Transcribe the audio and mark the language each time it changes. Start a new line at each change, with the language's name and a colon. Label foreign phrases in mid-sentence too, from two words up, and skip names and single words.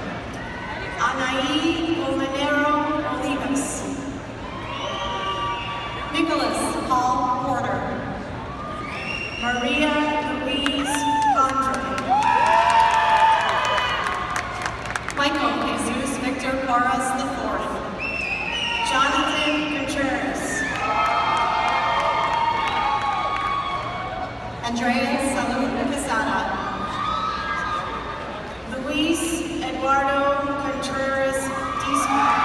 Spanish: Anaí Omanero Olivas. Nicholas Paul Porter. Maria Louise Condre. Michael Jesus Victor Porras IV. Jonathan Contreras. Andrea Salud Casada. Luis Eduardo Contreras Disma.